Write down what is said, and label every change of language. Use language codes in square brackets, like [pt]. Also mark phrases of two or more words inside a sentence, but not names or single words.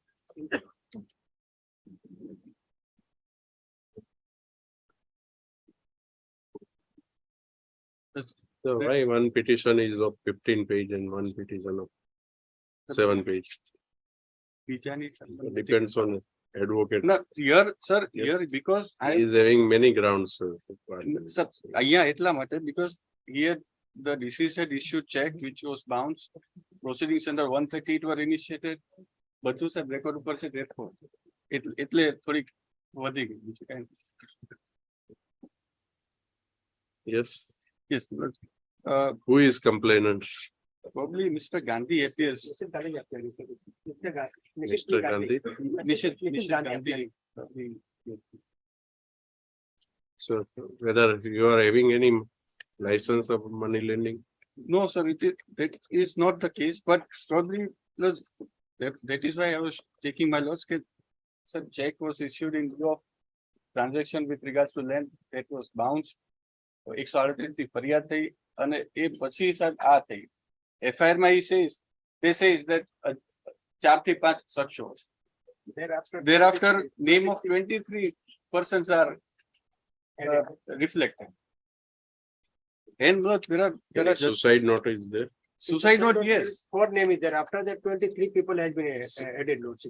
[en] So why one petition is of 15 page and one petition of 7 page? Depends on advocate. No, here, sir, here, because He I, is having many grounds. sir, yeah, [gu] એટલા માટે, [en] because here the deceased had issued check which was bounced. Proceedings under 138 were initiated. [gu] બધું સાહેબ રેકોર્ડ ઉપર છે therefore. એટલે થોડીક વધી ગઈ બીજું કાંઈ નહીં. [en] Yes, Yes, who is complainant? probably Mr. Gandhi, yes, yes. Mr. Gandhi. Mr. Gandhi. Nishit Gandhi. So whether you are having any license of money lending? No, sir, that is not the case, but probably that is why I was taking my loss. Sir, check was issued in lieu of transaction with regards to land that was bounced. [gu] 138 થી ફરિયાદ થઈ અને એ પછી સાહેબ આ થઈ. FIR માં [en] they says that [gu] 4 થી 5 શખ્સો. [en] Thereafter, name of 23 persons are reflected. And look, there are just Suicide note is there. suicide note, yes. What name is there? After that, 23 people has been added, Lordship.